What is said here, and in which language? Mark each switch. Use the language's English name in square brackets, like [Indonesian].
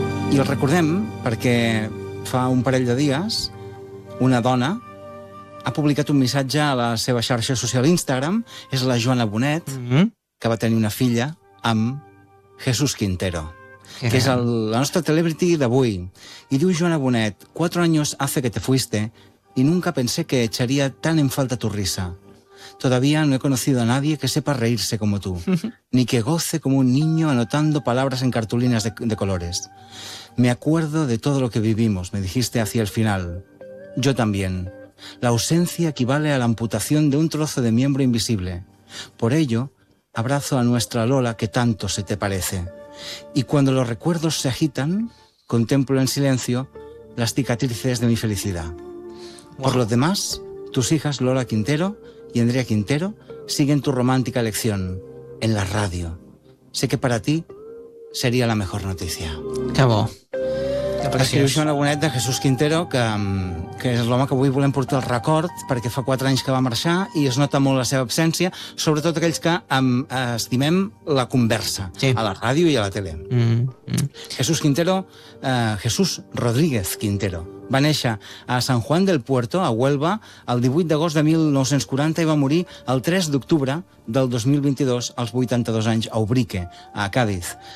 [Catalan] I el recordem perquè fa un parell de dies una dona ha publicat un missatge a la seva xarxa social Instagram, és la Joana Bonet, mm-hmm, que va tenir una filla amb Jesús Quintero, que és el, la nostra celebrity d'avui. I diu [Spanish] Joana Bonet, 4 años hace que te fuiste y nunca pensé que echaría tan en falta tu risa. Todavía no he conocido a nadie que sepa reírse como tú, ni que goce como un niño anotando palabras en cartulinas de colores. Me acuerdo de todo lo que vivimos, me dijiste hacia el final. Yo también. La ausencia equivale a la amputación de un trozo de miembro invisible. Por ello, abrazo a nuestra Lola que tanto se te parece. Y cuando los recuerdos se agitan, contemplo en silencio las cicatrices de mi felicidad. Wow. Por lo demás, tus hijas Lola Quintero y Andrea Quintero siguen tu romántica lección en la radio. Sé que para ti sería la mejor noticia. [Catalan] Qué bo. Escriu Joana Bonet de Jesús Quintero, que és l'home que avui volem portar el record, perquè fa 4 anys que va marxar i es nota molt la seva absència, sobretot aquells que estimem la conversa, sí, a la ràdio i a la tele. Mm-hmm. Jesús Quintero, Jesús Rodríguez Quintero, va néixer a San Juan del Puerto, a Huelva, el 18 d'agost de 1940 i va morir el 3 d'octubre del 2022, als 82 anys, a Ubrique, a Càdiz.